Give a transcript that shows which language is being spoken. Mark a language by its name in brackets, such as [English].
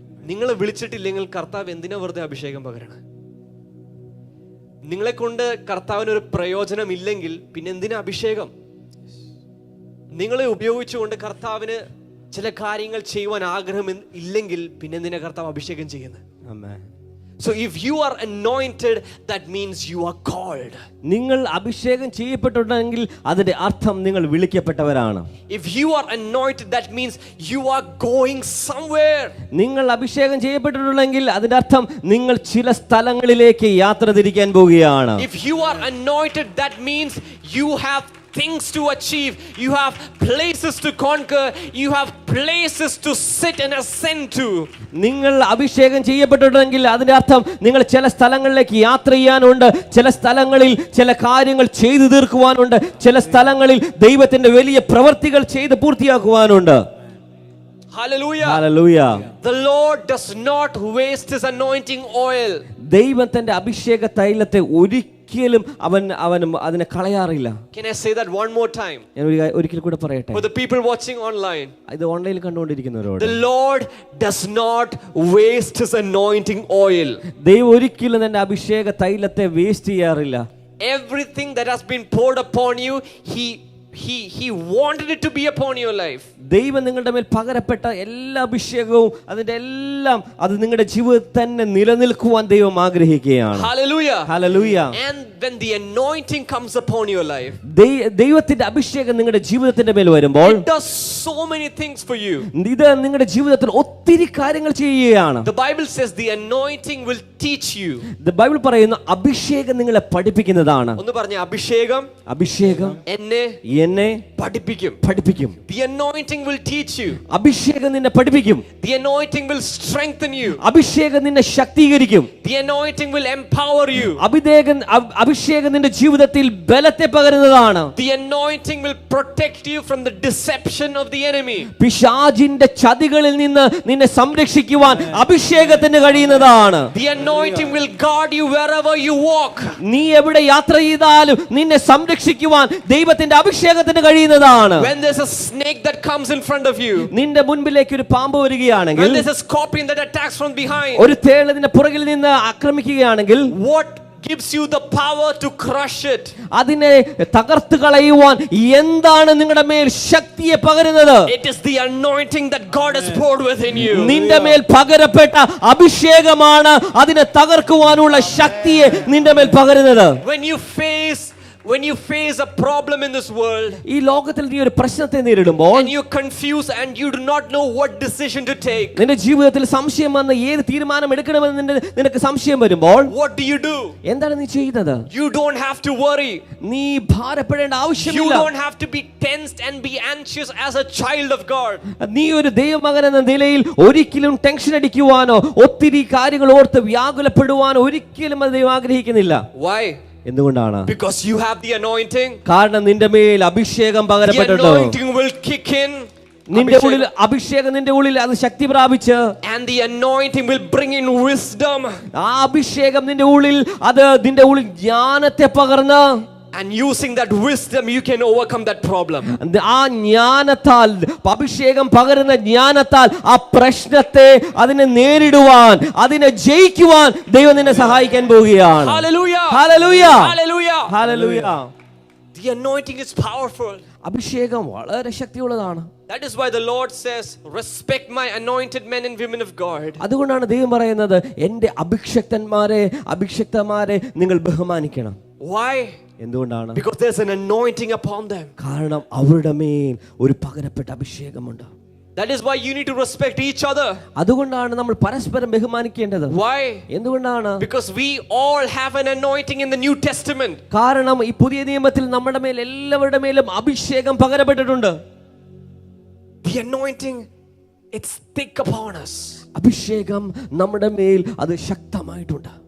[Malayalam] നിങ്ങളെ വിളിച്ചിട്ടില്ലെങ്കിൽ കർത്താവ് എന്തിനാ വെറുതെ അഭിഷേകം പകരണം? നിങ്ങളെ കൊണ്ട് കർത്താവിന് ഒരു പ്രയോജനം ഇല്ലെങ്കിൽ പിന്നെ എന്തിനാ അഭിഷേകം? നിങ്ങളെ ഉപയോഗിച്ചുകൊണ്ട് കർത്താവിന് ചില കാര്യങ്ങൾ ചെയ്യുവാൻ ആഗ്രഹം ഇല്ലെങ്കിൽ പിന്നെ എന്തിനാ കർത്താവ് അഭിഷേകം ചെയ്യുന്നത്? [English] Amen. So if you are anointed, that means you are called. [Malayalam] നിങ്ങൾ അഭിഷേകം ചെയ്യപ്പെട്ടിട്ടുണ്ടെങ്കിൽ അതിന്റെ അർത്ഥം നിങ്ങൾ വിളിക്കപ്പെട്ടവരാണ്. [English] If you are anointed, that means you are going somewhere. [Malayalam] നിങ്ങൾ അഭിഷേകം ചെയ്യപ്പെട്ടിട്ടുണ്ടെങ്കിൽ അതിന്റെ അർത്ഥം നിങ്ങൾ ചില സ്ഥലങ്ങളിലേക്ക് യാത്ര തിരിക്കാൻ പോവുകയാണ്. [English] If you are anointed, that means you have things to achieve, you have places to conquer, you have places to sit and ascend to. [Malayalam] നിങ്ങൾ അഭിഷേകം ചെയ്യപ്പെട്ടിട്ടുണ്ടെങ്കിൽ അതിന്റെ അർത്ഥം നിങ്ങൾ ചില സ്ഥലങ്ങളിലേക്ക് യാത്ര ചെയ്യാനുണ്ട്, ചില സ്ഥലങ്ങളിൽ ചില കാര്യങ്ങൾ ചെയ്തു തീർക്കുവാനുണ്ട്, ചില സ്ഥലങ്ങളിൽ ദൈവത്തിന്റെ വലിയ പ്രവൃത്തികൾ ചെയ്ത് പൂർത്തിയാക്കുവാനുണ്ട്. [English] Hallelujah. Hallelujah. The Lord does not waste his anointing oil. [Malayalam] ദൈവം തന്റെ അഭിഷേക തൈലത്തെ ഒരിക്കലും അവൻ അതിനെ കളയാറില്ല. [English] Can I say that one more time? [Malayalam] ഞാൻ ഒരിക്കൽ കൂടെ പറയട്ടെ. [English] For the people watching online, [Malayalam] ഇത് ഓൺലൈനിൽ കണ്ടുകൊണ്ടിരിക്കുന്നവരോട്, [English] the Lord does not waste his anointing oil. [Malayalam] ദൈവം ഒരിക്കലും തന്റെ അഭിഷേക തൈലത്തെ വേസ്റ്റ് ചെയ്യാറില്ല. [English] Everything that has been poured upon you, he wanted it to be upon your life. [Malayalam] ദൈവം നിങ്ങളുടെ മേൽ പകരപ്പെട്ട എല്ലാ അഭിഷേകവും അതിന്റെ എല്ലാം അത് നിങ്ങളുടെ ജീവിതത്തിൽ തന്നെ നിലനിൽക്കുവാൻ ദൈവം ആഗ്രഹിക്കുകയാണ്. [English] Hallelujah. Hallelujah. And when the anointing comes upon your life, [Malayalam] ദൈവത്തിന്റെ അഭിഷേകം നിങ്ങളുടെ ജീവിതത്തിന്റെ മേൽ വരുമ്പോൾ [English] it does so many things for you. [Malayalam] ഇത് നിങ്ങളുടെ ജീവിതത്തിൽ ഒത്തിരി കാര്യങ്ങൾ ചെയ്യുകയാണ്. [English] The Bible says the anointing will teach you. [Malayalam] Bible പറയുന്നു അഭിഷേകം നിങ്ങളെ പഠിപ്പിക്കുന്നതാണ്. ഒന്ന് പറഞ്ഞേ, അഭിഷേകം എന്നെ പഠിപ്പിക്കും. [English] The anointing will teach you. [Malayalam] അഭിഷേകം നിന്നെ പഠിപ്പിക്കും. [English] The anointing will strengthen you. [Malayalam] അഭിഷേകം നിന്നെ ശക്തീകരിക്കും. [English] The anointing will empower you. [Malayalam] അഭിഷേകം നിന്റെ ജീവിതത്തിൽ ബലത്തെ പകരുന്നതാണ്. [English] The anointing will protect you from the deception of the enemy. [Malayalam] പിശാചിന്റെ ചതികളിൽ നിന്ന് നിന്നെ സംരക്ഷിക്കുവാൻ അഭിഷേകത്തിന് കഴിയുന്നതാണ്. [English] The anointing will guard you wherever you walk. [Malayalam] നീ എവിടെ യാത്ര ചെയ്താലും നിന്നെ സംരക്ഷിക്കുവാൻ ദൈവത്തിന്റെ അഭിഷേകത്തിന് കഴിയുന്നതാണ്. [English] When there's a snake that comes in front of you, [Malayalam] നിന്റെ മുൻപിലേക്ക് ഒരു പാമ്പ് വരികയാണെങ്കിൽ, [English] when there's a scorpion that attacks from behind, [Malayalam] ഒരു തേൾ നിന്റെ പുറകിൽ നിന്ന് ആക്രമിക്കുകയാണെങ്കിൽ, [English] what gives you the power to crush it? [Malayalam] അതിനെ തകർത്ത് കളയുവാൻ എന്താണ് നിങ്ങളുടെ മേൽ ശക്തിയെ പകരുന്നത്? [English] It is the anointing that God has poured within you. [Malayalam] നിന്റെ മേൽ പകരപ്പെട്ട അഭിഷേകമാണ് അതിനെ തകർക്കുവാനുള്ള ശക്തിയെ നിന്റെ മേൽ പകരുന്നത്. [English] When you face a problem in this world, [Malayalam] ഈ ലോകത്തിൽ നീ ഒരു പ്രശ്നത്തെ നേരിടുമ്പോൾ, [English] and you're confused and you do not know what decision to take, [Malayalam] നിന്റെ ജീവിതത്തിൽ സംശയം വന്ന് ഏത് തീരുമാനം എടുക്കണമെന്ന് നിനക്ക് സംശയം വരുമ്പോൾ, [English] what do? [Malayalam] എന്താണ് നീ ചെയ്യുന്നത്? [English] You don't have to worry. [Malayalam] നീ ഭാരപ്പെടേണ്ട ആവശ്യമില്ല. [English] You don't have to be tensed and be anxious as a child of God. [Malayalam] നീ ഒരു ദൈവമകൻ എന്ന നിലയിൽ ഒരിക്കലും ടെൻഷൻ അടിക്കുവാനോ ഒത്തിരി കാര്യങ്ങൾ ഓർത്ത് വ്യാകുലപ്പെടുവാനോ ഒരിക്കലും അത് ദൈവം ആഗ്രഹിക്കുന്നില്ല. [English] Why? [Malayalam] എന്തുകൊണ്ടാണ്? [English] Because you have the anointing. [Malayalam] കാരണം നിന്റെ മേൽ അഭിഷേകം പകരപ്പെട്ടിട്ടുണ്ട്. [English] The anointing will kick in. [Malayalam] നിന്റെ ഉള്ളിൽ അഭിഷേകം, നിന്റെ ഉള്ളിൽ അത് ശക്തി പ്രാപിച്ച്, [English] and the anointing will bring in wisdom. [Malayalam] ആ അഭിഷേകം നിന്റെ ഉള്ളിൽ അത് നിന്റെ ഉള്ളിൽ ജ്ഞാനത്തെ പകർന്ന്, [English] and using that wisdom you can overcome that problem. [Malayalam] ആ ജ്ഞാനത്താൽ, അഭിഷേകം പകരുന്ന ജ്ഞാനത്താൽ ആ പ്രശ്നത്തെ അതിനെ നേരിടുവാൻ, അതിനെ ജയിക്കുവാൻ ദൈവം നിന്നെ സഹായിക്കാൻ പോവുകയാണ്. [English] Hallelujah. Hallelujah. Hallelujah. Hallelujah. The anointing is powerful. [Malayalam] അഭിഷേകം വളരെ ശക്തിയുള്ളതാണ്. [English] That is why the Lord says, respect my anointed men and women of God. [Malayalam] അതുകൊണ്ടാണ് ദൈവം പറയുന്നത്, എൻ്റെ അഭിഷക്തന്മാരെ നിങ്ങൾ ബഹുമാനിക്കണം. [English] Why? [Malayalam] എന്തുകൊണ്ടാണ്? [English] Because there's an anointing upon them. [Malayalam] കാരണം അവരുടെ മേൽ ഒരു പകരപ്പെട്ട അഭിഷേകമുണ്ട്. [English] That is why you need to respect each other. [Malayalam] അതുകൊണ്ടാണ് നമ്മൾ പരസ്പരം ബഹുമാനിക്കേണ്ടത്. [English] Why? [Malayalam] എന്തുകൊണ്ടാണ്? [English] Because we all have an anointing in the New Testament. [Malayalam] കാരണം ഈ പുതിയ നിയമത്തിൽ നമ്മുടെ മേൽ എല്ലാവരുടെ മേലും അഭിഷേകം പകരപ്പെട്ടിട്ടുണ്ട്. [English] The anointing, it's thick upon us. [Malayalam] അഭിഷേകം നമ്മുടെ മേൽ അത് ശക്തമായിട്ടുണ്ട്.